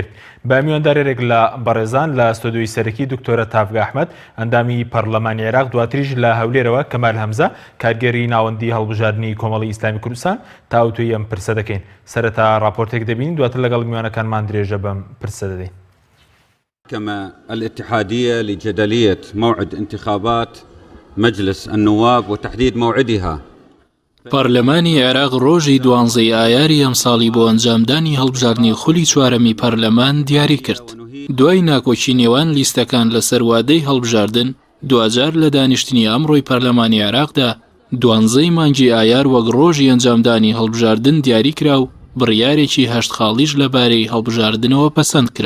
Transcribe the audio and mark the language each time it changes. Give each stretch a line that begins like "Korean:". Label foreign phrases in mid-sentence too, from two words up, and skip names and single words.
Central Kurdish: بە میواندارێک لە بەڕێزان لە ستۆدیۆی سەرەکی دکتۆرە تافگا ئەحمەد ئەندامی پەرلەمانی عێراق، دواتریش لە هەولێرەوە کەمال هەمزە کارگێری ناوەندی هەڵبژاردننی کۆمەڵی ئیسلامی کوردستان تاوتوی ئەم پرسە دەکەین. سەرەتا راپۆرتێک دەبین، دواتر لەگەڵ میوانەکانمان درێژە بەم پرسە دەدەین.
Arabic: كما الاتحادية لجدلية موعد انتخابات مجلس النواب وتحديد موعدها.
Central Kurdish: پەرلەمانی عێراق ڕۆژی 12 ئایاری ئەم ساڵی بۆ ئەنجامدانی هەڵبژاردننی خولی چوارەمی پەرلەمان دیاری کرد. دوای ناکۆچی نێوان لیستەکان لەسەر وادەی هەڵبژاردن، دوجار لە دانیشتنی ئەمڕۆی پەرلەمانی عێراقدا 12 مانگی ئایار وەک ڕۆژی ئەنجامدانی هەڵبژاردن دیاری کرا و بڕیارێکی 8 خاڵیش لەبارەی هەڵبژاردنەوە پەسەند کرا.